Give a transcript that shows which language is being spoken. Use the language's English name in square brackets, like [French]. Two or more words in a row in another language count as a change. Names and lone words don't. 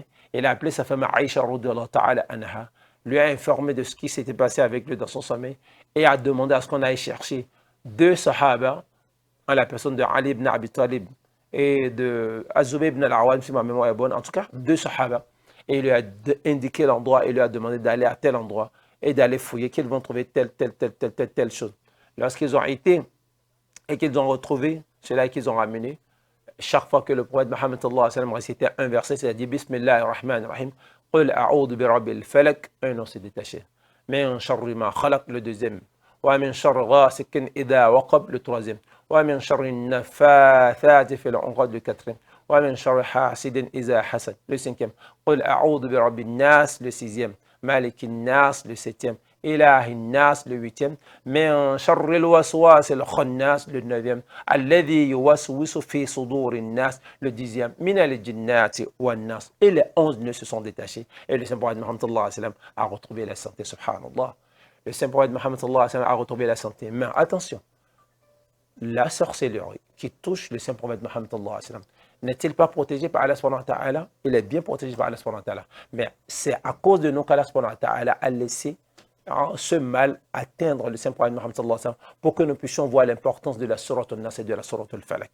[French] Il a appelé sa femme Aïcha [Arabic] رضي الله تعالى عنها, [French] lui a informé de ce qui s'était passé avec lui dans son sommeil et a demandé à ce qu'on aille chercher 2 sahaba, en la personne de Ali ibn Abi Talib et de Azubayr ibn al-Awwam, si ma mémoire est bonne, en tout cas 2 sahaba. Et il lui a indiqué l'endroit et lui a demandé d'aller à tel endroit et d'aller fouiller, qu'ils vont trouver telle chose. Lorsqu'ils ont été et qu'ils ont retrouvé cela qu'ils ont ramené, chaque fois que le prophète Mohammed [Arabic] صلى الله عليه وسلم [French] récitait un verset, c'est-à-dire [Arabic] بسم الله الرحمن الرحيم، قل أعوذ برب الفلق, [French] un nom s'est détaché. [Arabic] من شر ما خلق, [French] le deuxième. [Arabic] ومن شر غاسق إذا وقب, [French] le troisième. [Arabic] ومن شر النفاثات في العقد, [French] le quatrième. [Arabic] ومن شر حاسد إذا حسد, [French] le cinquième. [Arabic] قل أعوذ برب الناس, [French] le sixième. [Arabic] ملك الناس, [French] le septième. [Arabic] إله الناس, [French] le huitième. [Arabic] من شر الوسواس الخناس, [French] le neuvième. [Arabic] الذي يوسوس في صدور الناس, [French] le dixième. [Arabic] من الجنة والناس. [French] Et les 11 nœuds se sont détachés. Et le Saint-Prophète Mohammed [Arabic] صلى الله عليه وسلم [French] a retrouvé la santé, subhanallah. Le Saint-Prophète Mohammed [Arabic] صلى الله عليه وسلم [French] a retrouvé la santé. Mais attention, la sorcellerie qui touche le Saint-Prophète Mohammed [Arabic] صلى الله عليه وسلم, [French] n'est-il pas protégé par Allah [Arabic] سبحانه وتعالى? [French] Il est bien protégé par Allah [Arabic] سبحانه وتعالى. [French] Mais c'est à cause de nous qu'Allah [Arabic] سبحانه وتعالى [French] a laissé ce mal atteindre le Saint-Prophète Mohammed [Arabic] صلى الله عليه وسلم [French] pour que nous puissions voir l'importance de la sourate al-Nas et de la sourate al-Falaq.